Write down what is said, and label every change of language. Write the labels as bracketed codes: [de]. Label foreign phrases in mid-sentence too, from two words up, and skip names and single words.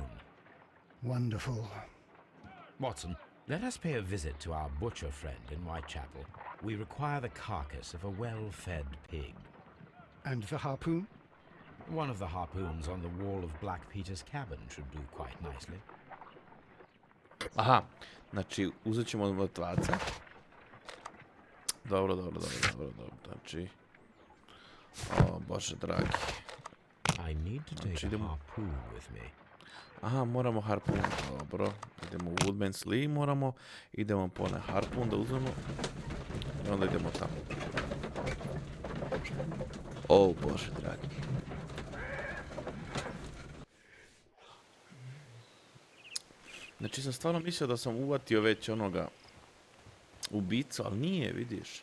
[en] Wonderful. Watson, let us pay a visit to our butcher friend in Whitechapel. We require the carcass of a well-fed pig. And the harpoon? One of the harpoons on the wall of Black Peter's cabin should do quite nicely. [hr] Aha, znači uzet ćemo mrtvaca. Dobro. Znači... O, Bože dragi. [en] I need to take a harpoon with me. [hr] Aha, moramo harpun, dobro. Idemo u Woodman's Lee, moramo. Idemo po onaj harpun da uzmemo. I onda idemo tamo. O, Bože dragi. Znači sam stvarno mislio da sam uvatio već onoga ubicu, ali nije, vidiš.